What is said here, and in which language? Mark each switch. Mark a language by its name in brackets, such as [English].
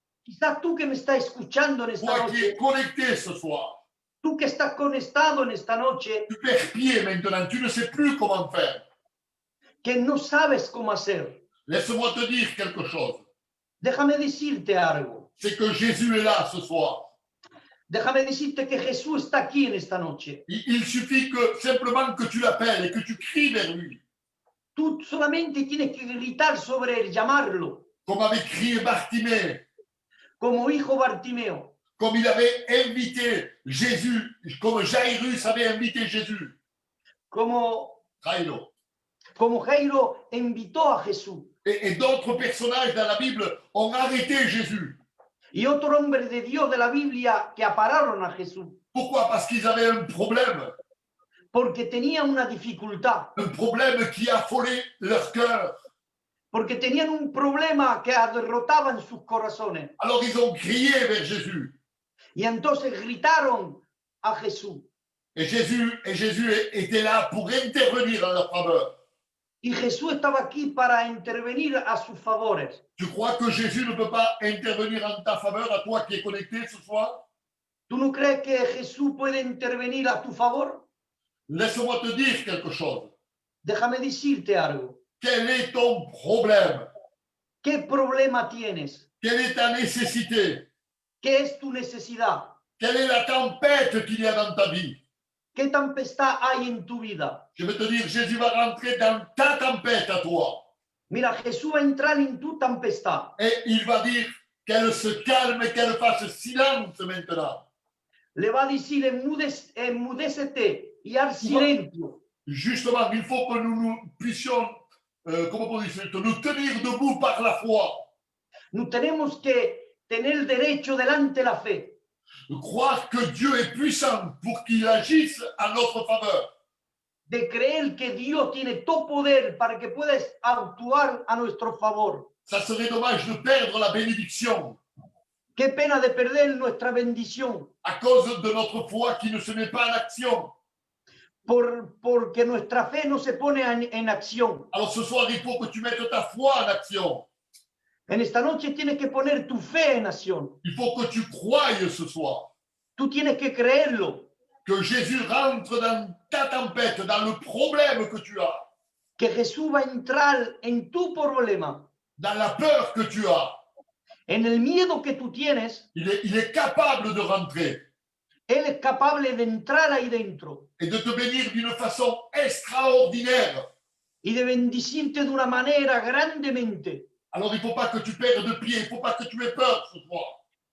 [Spanish] Quizás tú que me estás escuchando en esta [French] toi qui es [Spanish] noche, [French] connecté ce soir, [Spanish] tú que estás conectado en esta noche, [French] tu perds pied maintenant, tu ne sais plus comment faire. [Spanish] que no sabes cómo hacer. [French] Laisse-moi te dire quelque chose. [Spanish] Déjame decirte algo. [French] C'est que Jésus est là ce soir. [Spanish] Déjame decirte que Jesús está aquí en esta noche. [French] Il suffit que simplement que tu l'appelles et que tu cries vers lui, [Spanish] Tú solamente tienes que gritar sobre él, llamarlo, [French] comme avait crié Bartimée, [Spanish] como hijo Bartimeo, [French] comme il avait invité Jésus, comme Jairus avait invité Jésus. [Spanish] como Jairo. Jairo invitó a Jesús. [French] Et d'autres personnages dans la Bible ont arrêté Jésus. [Spanish] Y otro hombre de Dios de la Biblia que apararon a Jesús, [French] Pourquoi? Parce qu'ils avaient un problème [Spanish] porque tenían una dificultad, [French] qui affolait leur cœur. [Spanish] porque tenían un problema que derrotaba en sus corazones. [French] Alors ils ont crié vers Jésus. [Spanish] Y entonces gritaron a Jesús. [French] Et Jésus était là pour intervenir en leur faveur. [Spanish] Y Jesús estaba aquí para intervenir a sus favores. [French] Tu crois que Jésus ne peut pas intervenir en ta faveur, à toi qui es connecté ce soir? [Spanish] ¿Tú no crees que Jesús puede intervenir a tu favor? [French] Laisse-moi te dire quelque chose. [Spanish] Déjame decirte algo. [French] Quel est ton problème? [Spanish] ¿Qué problema tienes? [French] Quelle est ta nécessité? [Spanish] ¿Qué es tu necesidad? [French] Quelle est la tempête qu'il y a dans ta vie? [Spanish] ¿Qué tempestad hay en tu vida? [French] Je vais te dire, Jésus va rentrer dans ta tempête à toi. [Spanish] Mira, Jesús va a entrar en tu tempestad. [French] Et il va dire qu'elle se calme et qu'elle fasse silence maintenant. [Spanish] Le va a decir, enmudécete y haz silencio. [French] Justement, il faut que nous puissions, comment on dit, nous tenir debout par la foi. [Spanish] Nous tenemos que tener derecho delante la fe. [French] Croire que Dieu est puissant pour qu'il agisse en notre faveur. [Spanish] De creer que Dios tiene todo poder para que puedas actuar a nuestro favor. [French] Ça serait dommage de perdre la bénédiction [Spanish] Qué pena de perder nuestra bendición [French] à cause de notre foi qui ne se met pas en action. [Spanish] porque nuestra fe no se pone en acción. [French] Alors ce soir, il faut que tu mettes ta foi en action. [Spanish] En esta noche tienes que poner tu fe en acción. [French] Il faut que tu croyes ce soir [Spanish] Tú tienes que creerlo, [French] que Jésus rentre dans ta tempête, dans le problème que tu as, [Spanish] que Jesús va a entrar en tu problema, [French] dans la peur que tu as. [Spanish] en el miedo que tú tienes. [French] Il est capable de rentrer [Spanish] Él es capaz de entrar ahí dentro [French] et de te bénir d'une façon extraordinaire. [Spanish] y de bendecirte de una manera grandemente. [French] Alors il ne faut pas que tu perdes de pied, il ne faut pas que tu aies peur ce soir.